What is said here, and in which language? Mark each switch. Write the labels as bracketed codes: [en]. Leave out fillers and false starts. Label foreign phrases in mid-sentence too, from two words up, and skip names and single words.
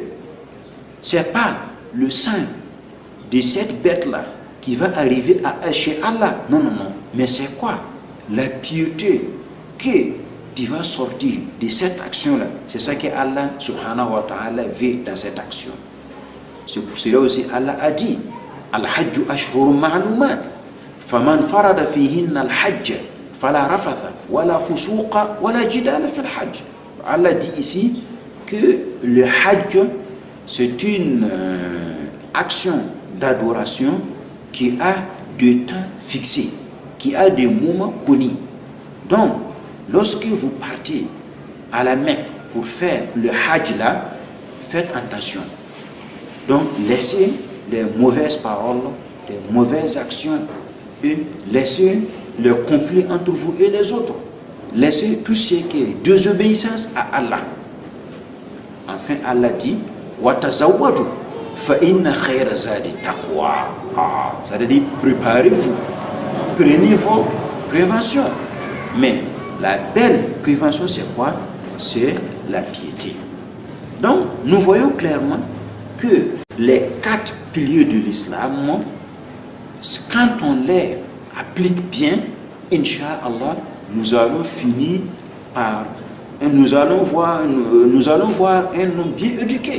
[fr] Ce n'est pas le sang de cette bête-là qui va arriver chez Allah. Non, non, non. Mais c'est quoi? La piété que tu vas sortir de cette action-là. C'est ça que [ar] الله سبحانه وتعالى [fr] veut dans cette action. C'est pour cela aussi Allah a dit [ar] الحج أشهر معلومات. فمن فرض فيهن الحج فلا رفث ولا فسوق ولا جدال في الحج. [fr] Allah dit ici que le hajj c'est une action d'adoration qui a des temps fixés, qui a des moments connus. Donc, lorsque vous partez à la Mecque pour faire le hajj là, faites attention. Donc, laissez les mauvaises paroles, les mauvaises actions et laissez le conflit entre vous et les autres. Laissez tout ce qui est désobéissance à Allah. Enfin, Allah dit [ar] وتزودوا فإن خير الزاد التقوى. [fr] Ça veut dire préparez-vous, prenez vos préventions. Mais la belle prévention, c'est quoi? C'est la piété. Donc, nous voyons clairement que les 4 piliers de l'islam, quand on les applique bien, Inch'Allah, nous allons finir par, nous allons voir un homme bien éduqué.